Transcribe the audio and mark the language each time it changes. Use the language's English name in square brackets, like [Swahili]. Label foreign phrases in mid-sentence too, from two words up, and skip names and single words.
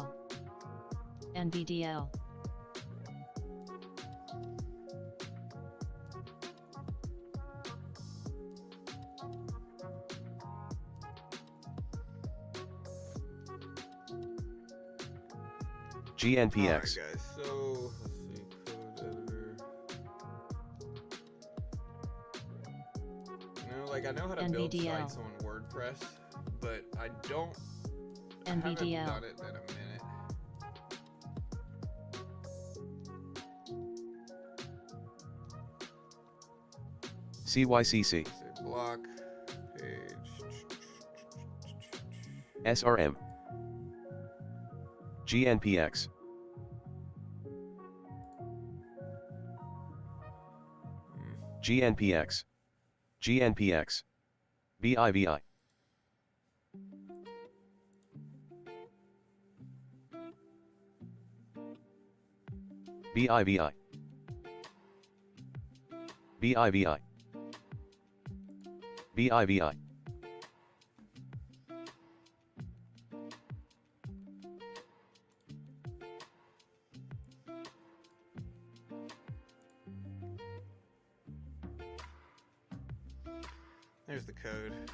[English] NVDL. GNPX. Alright, guys, so let's see, code editor. You know, like, I know how to build sites on WordPress, but I don't. I haven't done it in a minute. CYCC. Block page. SRM. GNPX. GNPX. GNPX. BIVI. BIVI. BIVI. BIVI. There's the code.